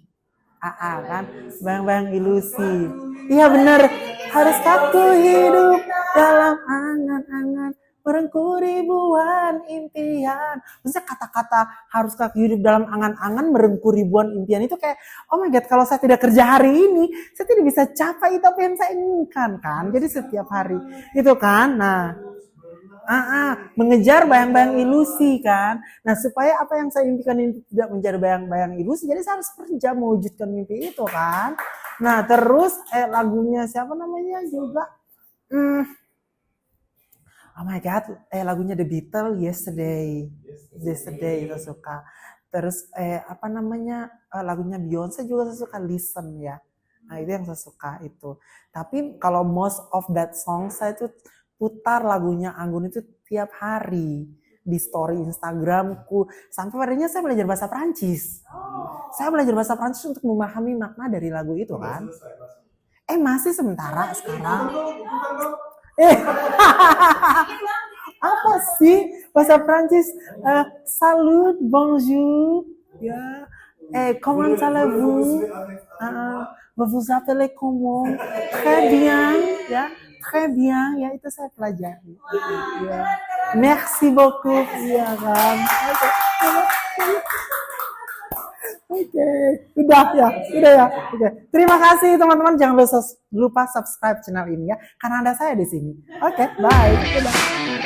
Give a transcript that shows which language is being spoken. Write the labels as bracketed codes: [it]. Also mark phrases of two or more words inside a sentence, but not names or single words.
[id] Kan, Bang Bang Ilusi. Iya benar. Haruskah ku hidup dalam angan-angan merengkuh ribuan impian. Maksudnya kata-kata harus hidup dalam angan-angan merengkuh ribuan impian itu kayak, [en] oh my god, [id] kalau saya tidak kerja hari ini, saya tidak bisa capai itu apa yang saya inginkan kan. Jadi setiap hari itu kan. Nah, mengejar bayang-bayang ilusi kan. Nah, supaya apa yang saya impikan ini tidak menjadi bayang-bayang ilusi, jadi saya harus kerja mewujudkan mimpi itu kan. Nah, terus lagunya siapa namanya juga? [en] Oh my god, [id] lagunya The Beatles, Yesterday itu suka. Terus apa namanya, lagunya Beyonce juga saya suka, Listen ya. Nah, itu yang saya suka itu. Tapi kalau [en] most of that song [id] saya tuh putar lagunya Anggun itu tiap hari di story Instagramku. Sampai padanya saya belajar bahasa Prancis. Saya belajar bahasa Prancis untuk memahami makna dari lagu itu kan. Masih sementara sekarang. Apa sih bahasa Prancis? [fr] Salut, bonjour, ya. Comment allez-vous? Vous appelez comment? Très bien, ya. Très bien, [id] ya itu saya pelajari. Ya. [fr] Merci beaucoup, [id] ya kan. Oke, udah ya. Oke. Terima kasih teman-teman, jangan lupa [en] subscribe channel [id] ini ya, karena ada saya di sini. Oke, bye. Udah.